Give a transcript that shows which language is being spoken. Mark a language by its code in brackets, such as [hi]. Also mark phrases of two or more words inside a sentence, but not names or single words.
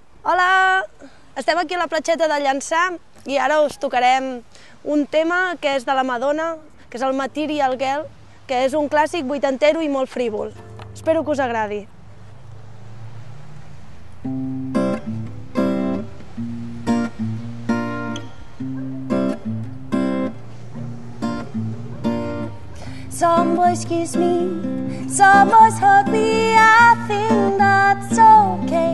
[ca] Hola! Estem aquí a la platgeta de Llançà i ara us tocarem un tema que és de la Madonna, que és el Material Girl, que és un clàssic vuitantero i molt frívol. Espero que us agradi. [en] Some boys kiss me, some boys hug me, I think that's okay.